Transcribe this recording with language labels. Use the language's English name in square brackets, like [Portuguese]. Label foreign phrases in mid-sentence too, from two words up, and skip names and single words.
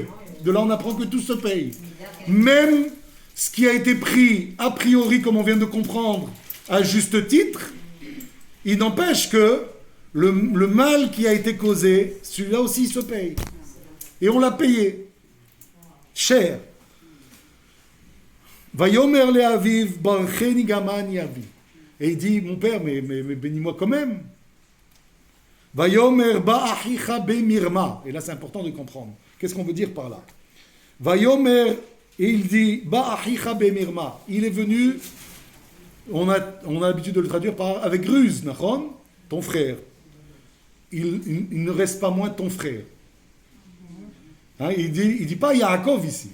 [French] De là, on apprend que tout se paye. Même ce qui a été pris, a priori, comme on vient de comprendre, à juste titre, il n'empêche que le mal qui a été causé, celui-là aussi, il se paye. Et on l'a payé. Cher. [Hebrew] ויאמר אל אביו, ברכני גם אני אבי. [French] Et il dit, mon père, mais bénis-moi quand même. [Hebrew] ויאמר בא אחיך במרמה. [French] Et là, c'est important de comprendre. Qu'est-ce qu'on veut dire par là ? Vayomer, et il dit, [Hebrew] בא אחיך במרמה. [French] Il est venu, on a l'habitude de le traduire par avec ruse, nachon, ton frère. Il ne reste pas moins ton frère. Hein, il dit pas Yaakov ici.